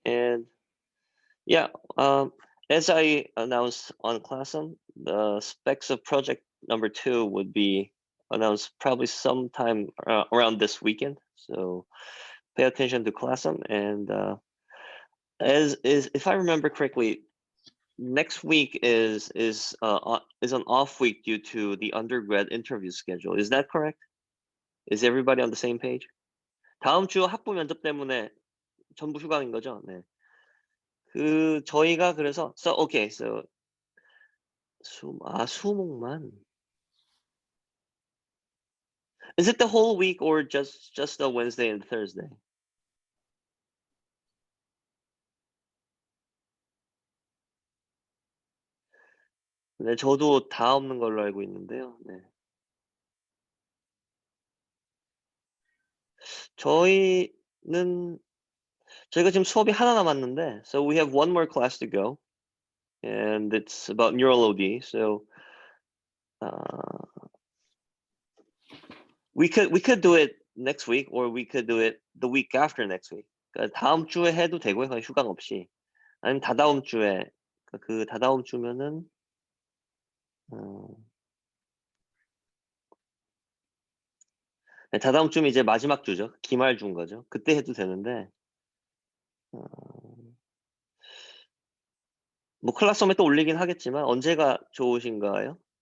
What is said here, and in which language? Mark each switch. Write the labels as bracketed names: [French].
[English] And yeah, as I announced on Classroom, the specs of project number 2 would be announced probably sometime around this weekend. So pay attention to Classroom. And as is, if I remember correctly, next week is an off week due to the undergrad interview schedule. Is that correct? Is everybody on the same page? [Korean] 다음 주 학부 면접 때문에 전부 휴강인 거죠? 네. 저희가 그래서 [English] okay, so [Korean] 수목만. [English] Is it the whole week or just the Wednesday and Thursday? [Korean] 네, 저도 다 없는 걸로 알고 있는데요. 네. 저희가 지금 수업이 하나 남았는데, [English] so we have one more class to go, and it's about neural OD. So we could do it next week, or we could do it the week after next week. [Korean] 그러니까 다음 주에 해도 되고요, 그냥 휴강 없이. 아니면 다다음 주에, 그 다다음 주면은 네, 다다음 주면 이제 마지막 주죠. 기말 주인 거죠. 그때 해도 되는데 뭐 클래스홈에 또 올리긴 하겠지만 언제가 좋으신가요?